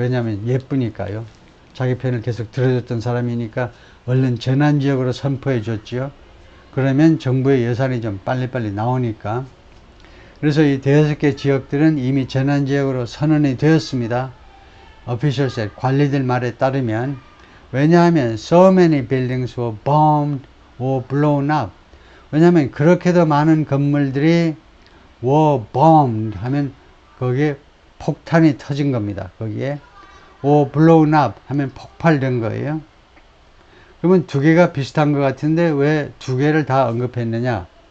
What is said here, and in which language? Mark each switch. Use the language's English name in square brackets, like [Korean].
[Korean] 왜냐하면 예쁘니까요. 자기 편을 계속 들어줬던 사람이니까 얼른 재난지역으로 선포해 줬죠. 그러면 정부의 예산이 좀 빨리빨리 나오니까. 그래서 이 대여섯 개 지역들은 이미 재난지역으로 선언이 되었습니다. officials, 관리들 말에 따르면. 왜냐하면 [English] so many buildings were bombed or blown up. [Korean] 왜냐하면 그렇게도 많은 건물들이 [English] were bombed [Korean] 하면 거기에 폭탄이 터진 겁니다. 거기에 [English] or blown up [Korean] 하면 폭발된 거예요. 그러면 두 개가 비슷한 것 같은데 왜 두 개를 다 언급했느냐?